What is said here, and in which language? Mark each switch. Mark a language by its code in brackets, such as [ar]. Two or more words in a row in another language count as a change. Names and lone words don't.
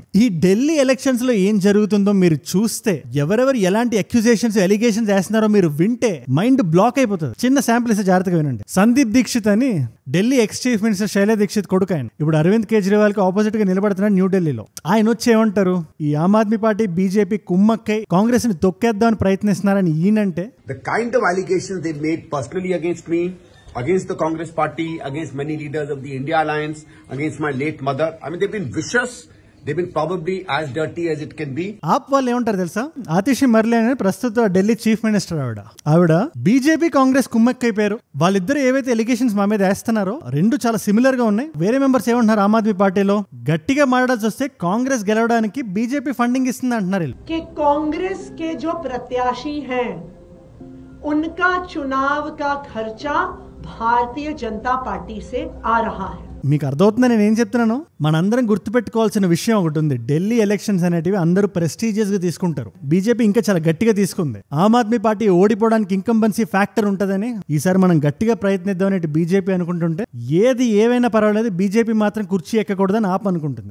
[te] ఈ ఢిల్లీ ఎలక్షన్స్ లో ఏం జరుగుతుందో మీరు చూస్తే, ఎవరెవరు ఎలాంటి [en] accusations, allegations [te] వేస్తున్నారో మీరు వింటే [en] mind block [te] అయిపోతుంది. చిన్న శాంపుల్ ఇస్తే జాగ్రత్తగా వినండి. సందీప్ దీక్షిత్ అని ఢిల్లీ [en] ex chief minister [te] శైలా దీక్షిత్ కొడుకు ఆయన. ఇప్పుడు అరవింద్ కేజ్రీవాల్ కి ఆపోజిట్ గా నిలబడుతున్నాడు న్యూఢిల్లీలో. ఆయన వచ్చి ఏమంటారు, ఈ ఆమ్ ఆద్మీ పార్టీ, బీజేపీ కుమ్మక్కై కాంగ్రెస్ ని తొక్కేద్దామని ప్రయత్నిస్తున్నారని ఈయనంటే, [en] the kind of allegations they made personally against me, against the Congress party, against many leaders of the India Alliance, against my late mother, I mean they've been vicious. They've been probably as dirty as it can be. [te] ఆప్ వాళ్ళు ఏమంటారు తెలుసా? ఆతిషి మర్లే అని ప్రస్తుత ఢిల్లీ [en] chief minister [te] ఆవిడ బీజేపీ కాంగ్రెస్ కుమ్మక్కైపోయారు. వాళ్ళిద్దరు ఏవైతే ఎలిగేషన్స్ మా మీద వేస్తున్నారో రెండు చాలా సిమిలర్ గా ఉన్నాయి. వేరే మెంబర్స్ ఏమంటున్నారు ఆమ్ ఆద్మీ పార్టీలో, గట్టిగా మాట్లాడాల్సి వస్తే కాంగ్రెస్ గెలవడానికి బీజేపీ ఫండింగ్ ఇస్తుంది అంటున్నారు. [hi] कांग्रेस के जो प्रत्याशी है उनका चुनाव का खर्चा भारतीय जनता पार्टी से आ रहा है. [te] మీకు అర్థమవుతుందా నేను ఏం చెప్తున్నాను? మనందరం గుర్తుపెట్టుకోవాల్సిన విషయం ఒకటి ఉంది. ఢిల్లీ ఎలక్షన్స్ అనేటివి అందరూ ప్రెస్టీజియస్ గా తీసుకుంటారు. బీజేపీ ఇంకా చాలా గట్టిగా తీసుకుంది. ఆమ్ ఆద్మీ పార్టీ ఓడిపోవడానికి [en] incumbency factor [te] ఉంటదని ఈసారి మనం గట్టిగా ప్రయత్నిద్దాం అని బీజేపీ అనుకుంటుంటే, ఏది ఏవైనా పర్వాలేదు బీజేపీ మాత్రం కుర్చీ ఎక్కకూడదని ఆప్ అనుకుంటుంది.